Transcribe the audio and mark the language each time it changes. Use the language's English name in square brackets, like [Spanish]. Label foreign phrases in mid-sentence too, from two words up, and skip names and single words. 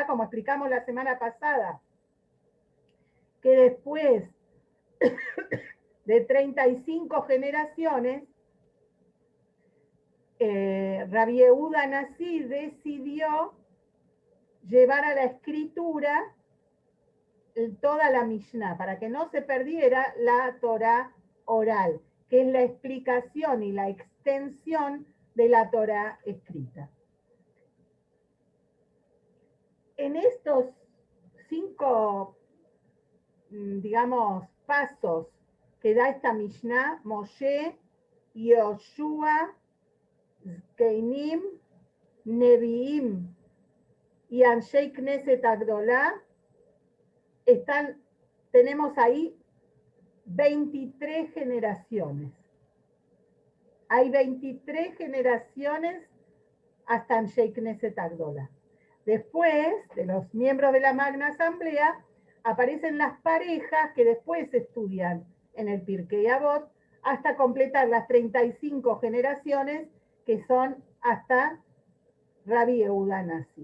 [Spanish] Como explicamos la semana pasada, que después de 35 generaciones, Rabbi Yehuda Nasi decidió llevar a la escritura toda la Mishnah, para que no se perdiera la Torá oral, que es la explicación y la extensión de la Torá escrita. En estos 5, digamos, pasos que da esta Mishnah, Moshe, Yoshua, Zkeinim, Nevi'im y Anshei Knesset Agdolah, tenemos ahí 23 generaciones. Hay 23 generaciones hasta Anshei Knesset Agdolah. Después de los miembros de la Magna Asamblea, aparecen las parejas que después estudian en el Pirkei Avot hasta completar las 35 generaciones que son hasta Rabbi Yehuda Nasi.